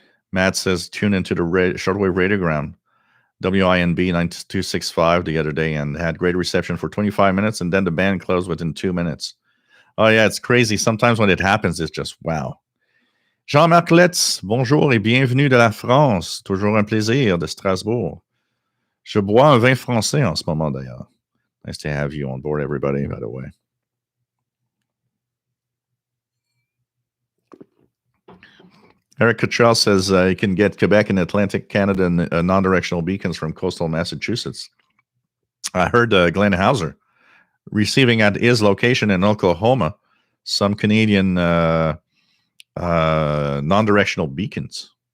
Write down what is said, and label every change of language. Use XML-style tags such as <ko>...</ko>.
<en>Matt says tune into the shortwave radiogram WINB 9265 the other day and had great reception for 25 minutes, and then the band closed within 2 minutes. Oh yeah, it's crazy. Sometimes when it happens, it's just wow.</en> <fr>Jean-Marc Letz, bonjour et bienvenue de la France. Toujours un plaisir de Strasbourg. Je bois un vin français en ce moment d'ailleurs.</fr> <en>Nice to have you on board, everybody, by the way. Eric Cottrell says you can get Quebec and Atlantic Canada and non-directional beacons from coastal Massachusetts. I heard Glenn Hauser receiving at his location in Oklahoma some Canadian non-directional beacons.</en>